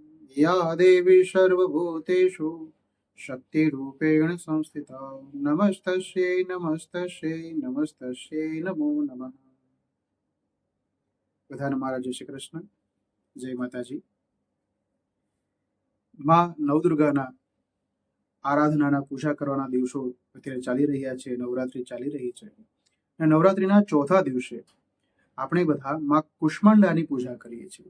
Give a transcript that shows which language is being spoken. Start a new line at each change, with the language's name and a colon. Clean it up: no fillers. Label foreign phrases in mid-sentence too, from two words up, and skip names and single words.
Sanskrit: या देवी सर्वभूतेषु शक्तिरूपेण संस्थिता नमस्तस्यै नमस्तस्यै नमस्तस्यै नमो नमः।
Gujarati: બધાને મારા જય શ્રી કૃષ્ણ, જય માતાજી। માં નવદુર્ગાના આરાધનાના પૂજા કરવાના દિવસો અત્યારે ચાલી રહ્યા છે, નવરાત્રી ચાલી રહી છે અને નવરાત્રીના ચોથા દિવસે આપણે બધા માં કુષ્માંડાની પૂજા કરીએ છીએ।